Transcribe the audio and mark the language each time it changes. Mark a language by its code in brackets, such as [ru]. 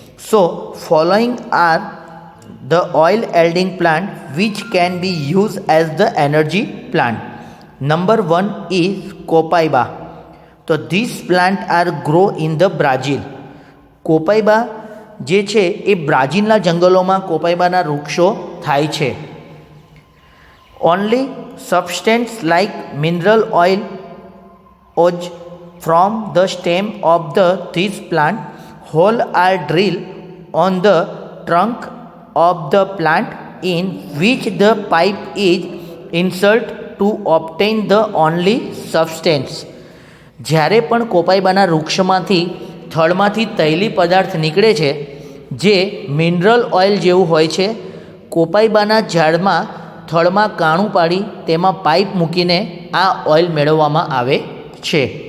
[en] So following are the oil yielding plant which can be use as the energy plant. Number 1 is copaiba. તો this plant are grow in the Brazil. [gu] કોપાઇબા જે છે એ બ્રાઝિલના જંગલોમાં કોપાઇબાના વૃક્ષો થાય છે. [en] Only substance like mineral oil oozes from the stem of this plant. Holes are drilled on the trunk of the plant in which the pipe is inserted to obtain the only substance. [gu] જ્યારે પણ કોપાઇબાના વૃક્ષમાંથી થડમાંથી તૈલી પદાર્થ નીકળે છે જે mineral oil જેવું હોય છે. કોપાઇબાના ઝાડમાં થડમાં કાણું પાડી તેમાં પાઇપ મૂકીને આ ઓઇલ મેળવવામાં આવે છે.